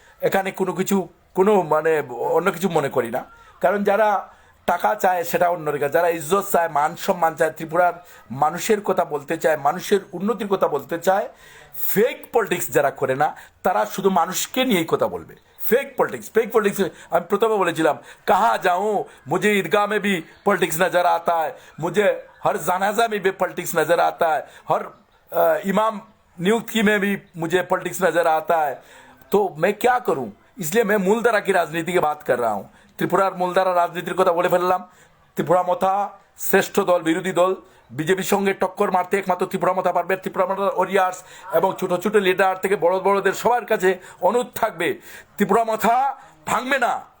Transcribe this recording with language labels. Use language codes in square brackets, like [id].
[bn] এখানে কোনো মানে অন্য কিছু মনে করি না। কারণ যারা টাকা চায় সেটা অন্যদিকে, যারা ইজ্জত চায়, মান সম্মান চায়, ত্রিপুরার মানুষের কথা বলতে চায়, মানুষের উন্নতির কথা বলতে চায়, ফেক পলিটিক্স যারা করে না, তারা শুধু মানুষকে নিয়েই কথা বলবে। [hi] फेक पॉलिटिक्स हम प्रथम बोलेছিলাম, कहाँ जाऊँ, मुझे ईदगाह में भी पॉलिटिक्स नज़र आता है, मुझे हर जनाजा में भी पॉलिटिक्स नज़र आता है, हर इमाम नियुक्ति में भी मुझे पॉलिटिक्स नज़र आता है। तो मैं क्या करूँ? इसलिए मैं मूलधारा की राजनीति की बात कर रहा हूँ। [bn] ত্রিপুরার মূলধারা রাজনীতির কথা বলে ফেললাম। ত্রিপুরা মাথা শ্রেষ্ঠ দল, বিরোধী দল, বিজেপির সঙ্গে টক্কর মারতে একমাত্র ত্রিপুরা মাথা পারবে। ত্রিপুরা মাথার ওরিয়ার্স এবং ছোট ছোট লিডার থেকে বড়দের সবার কাছে অনুরোধ থাকবে, ত্রিপুরা মাথা ভাঙবে না।